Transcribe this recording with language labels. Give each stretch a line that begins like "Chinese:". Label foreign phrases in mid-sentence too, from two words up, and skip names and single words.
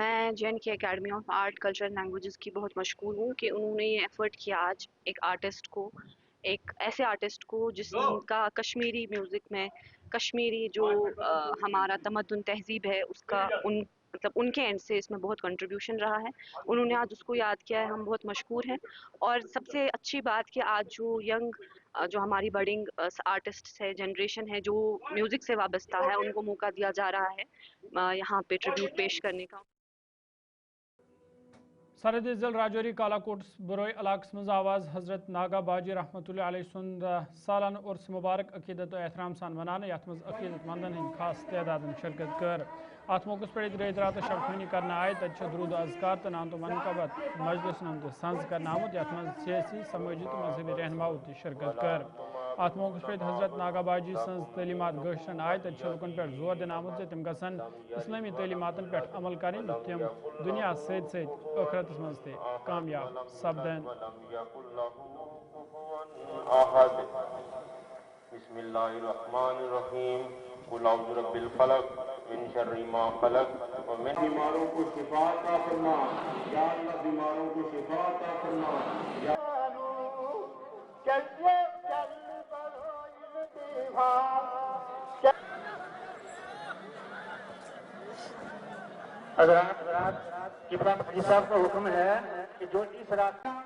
Urdu: میں جے این کے اکیڈمی آف آرٹ کلچر اینڈ لینگویجز کی بہت مشہور ہوں کہ انہوں نے یہ ایفرٹ کیا آج ایک آرٹسٹ کو، ایک ایسے آرٹسٹ کو جس کا کشمیری میوزک میں کشمیری جو ہمارا تمدن تہذیب ہے اس کا مطلب ان کے اینڈ سے اس میں بہت کنٹریبیوشن رہا ہے، انہوں نے آج اس کو یاد کیا ہے، ہم بہت مشکور ہیں. اور سب سے اچھی بات کہ آج جو ینگ جو ہماری
English: budding artist
Urdu: ہے، جنریشن ہے جو میوزک سے وابستہ ہے، ان کو موقع دیا جا رہا ہے یہاں پہ ٹریبیوٹ پیش کرنے کا.
Kashmiri: सरहद ज़िल राजौरी कालाकोट बरोई इलाक़स मज आवाज़ हज़रत नागा बाजी रहमतुल्लाह अलैह सुंद सालाना उर्स मुबारक अकीदत एहतराम सान मनाने, यथ मज अकीदतमंदन हंद खास तदाद शिरकत कर। अत मौके पर रेत रात शबखानी करना आए तथ दरूद अज़कार तो नाम तो मनकबत मजलिस नम संज कर आमुत, यथ मज सियासी समाजी तो मजहबी रहनुमाओं शिरकत कर। ات موقع پہ حضرت ناگا باجی سن تعلیمات گشرن آئے تو لکن پہ زور دن آمت تم گھن اسلامی تعلیماتن پہ عمل کریں تم دنیا ست سترت مز تہ کامیاب سپدن
Arabic: بسم اللہ الرحمن الرحیم قل اعوذ برب الفلق من شر ما خلق ومن
Urdu: بیماروں کو شفا عطا فرما یا اللہ بیماروں کو شفا عطا فرما یا حضرات قبلہ حاجی صاحب کا حکم ہے کہ جو اس رات